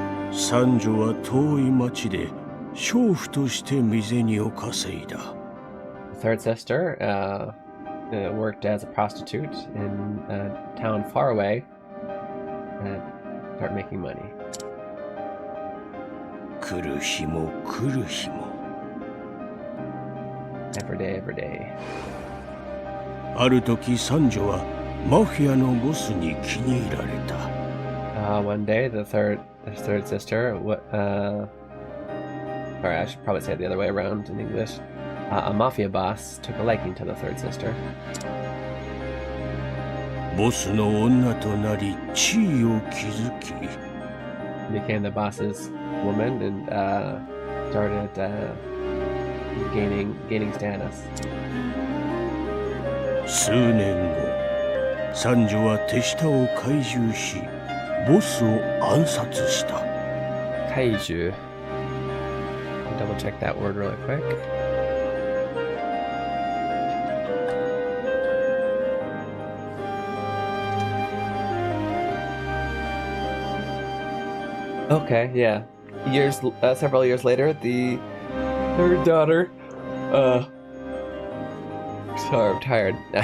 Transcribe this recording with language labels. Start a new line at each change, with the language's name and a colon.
Japanese: 三女は遠い町で娼婦として身銭を稼いだ。
English: The third sister worked as a prostitute in a town far away and started making money.
Japanese: 来る日も来る日も。
English: Every day, every day.
Japanese: ある時三女はマフィアのボスに気に入られた。
English: One day, the third sister, or I should probably say it the other way around in English. A mafia boss took a liking to the third sister.
Japanese: ボスの女となり地位を築き。
English: Became the boss's woman and started gaining status.
Japanese: 数年後、三女は手下を懐柔し、ボスを暗殺した。
English: Kaiju. Double check that word really quick. Okay, yeah. Several years later, her daughter, sorry, I'm tired.